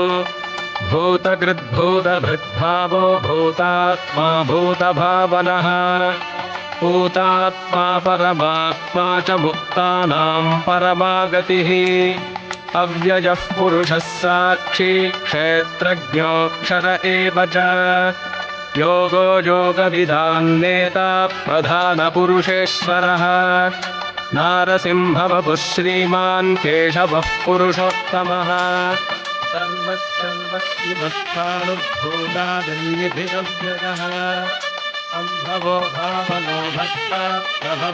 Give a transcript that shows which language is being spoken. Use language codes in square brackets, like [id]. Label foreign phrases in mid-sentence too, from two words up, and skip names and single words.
[sa] ಭೂತಕೃದ್ಭೂತಭೃದ್ಭಾವೋ ಭೂತಾತ್ಮಾ ಭೂತಭಾವನಃ ಭೂತಾತ್ಮಾ ಪರಮಾತ್ಮಾ ಚ ಮುಕ್ತಾನಾಂ ಪರಮಾಗತಿಃ ಅವ್ಯಯಃ ಪುರುಷಃ ಸಾಕ್ಷಿ ಕ್ಷೇತ್ರಜ್ಞೋಕ್ಷರ ಏವ ಚ ಯೋಗೋ ಯೋಗವಿದಾನ್ನೇತಾ ಪ್ರಧಾನಪುರುಷೇಶ್ವರಃ ನಾರಸಿಂಹವಪುಃ ಶ್ರೀಮಾನ್ ಕೇಶವಃ ಪುರುಷೋತ್ತಮಃ ಸರ್ವಸ್ಸರ್ವಸ್ವಿಮತ್ಪಾನುರ್ಭೂತಾದನ್ನಿಧಿರವ್ಯಯಃ ಸಂಭವೋ ಭಾವನೋ ಭಕ್ತ ಪ್ರಭವ